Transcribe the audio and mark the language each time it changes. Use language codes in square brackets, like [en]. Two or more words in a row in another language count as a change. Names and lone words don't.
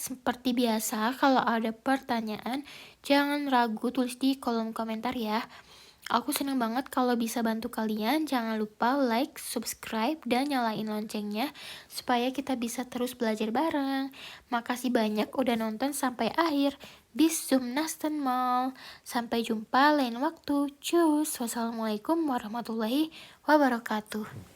[id] Seperti biasa, kalau ada pertanyaan, jangan ragu tulis di kolom komentar ya. Aku seneng banget kalau bisa bantu kalian. Jangan lupa like, subscribe, dan nyalain loncengnya supaya kita bisa terus belajar bareng. Makasih banyak udah nonton sampai akhir. [de] Bis zum nächsten Mal. [id] Sampai jumpa lain waktu. Cus. [ar] والسلام عليكم ورحمة الله وبركاته.